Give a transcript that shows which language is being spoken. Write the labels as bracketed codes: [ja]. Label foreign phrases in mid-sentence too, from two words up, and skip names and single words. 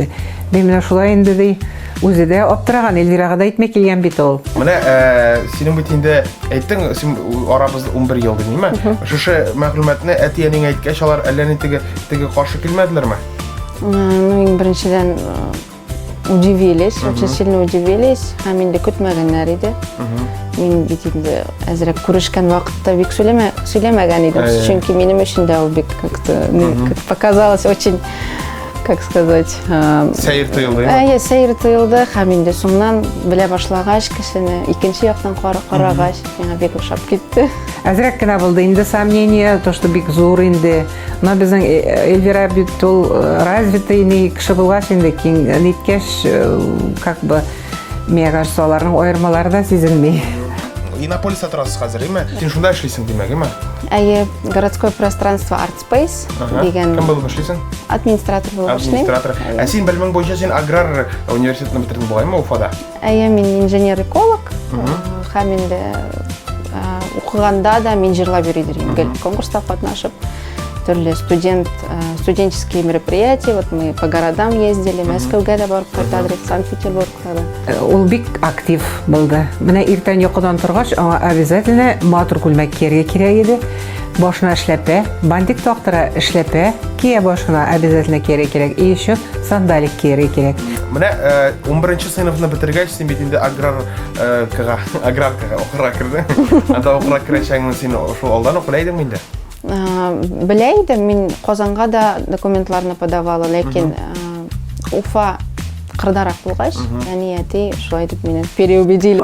[tt] Бемә шулай инде ди. Үзе дә аптыраган, Эльвирага да әйтмәк килгән бит ул. Менә синең бит инде әйттең, син арабызда 11 ел димме? Шушы мәгълүматны әти-әнигә әйткәч, алар әллә ни теге каршы килмәделәрме? [ru] Ну, [tt] иң беренчедән [ru] удивились, очень сильно удивились. [tt] Һәм инде көтмәгәннәр иде. Мин бит инде әзрәк күрешкән вакытта бик сөйләмәгән идем, чөнки минем өчен дә ул бик [ru] как-то показалось очень, как сказать, [tt] сәер тоелды. Әйе, сәер тоелды. Һәм инде соңнан белә башлагач кешене, икенче яктан карагач, миңа бик ошап китте. Әзрәк кенә булды инде сомнение, [ru] то что [tt] бик зур инде. Но безнең Эльвира бит ул развитый кеше булгач инде киң ниткәш, [ru] как бы [tt] миңа кажется, аларның аермалары да сизелми. Иннополиста торасыз хәзер, име? Син шунда эшлисең димәк, име? Әйе, [ru] городское пространство [tt] Artspace дигән. Кем булып эшлисең? Администратор булып эшлим. Администратор. Син белмәң буенча син аграр университетны бетердең бугаймы Уфада? Әйе, мин инженер-эколог. Һәм инде укыганда да мин җырлап йөридем. Гел конкурста катнашып, төрле [ru] студенческие мероприятия, вот мы по городам ездили, [tt] Мәскәүгә дә барып кайтадык, Санкт-Петербургка да. Ул бик актив булды. Менә иртән йокыдан торгач, аңа обязательно матур күлмәк кияргә кирәк иде. Башына эшләпә, бандик тактыра эшләпә, кия башына обязательно кияргә кирәк. [ru] И еще [tt] сандалик кияргә кирәк. Менә 11-нче сыйныфны бетергәч, син бит инде аграркага укырга кирдең. Анда укырга керәчәгеңне син шул алдан укыла идеңме инде? Белә идем, мин Казанга да документларны подавала, ләкин Уфа кырдарак булгач, әти шулай дип мине переубедили.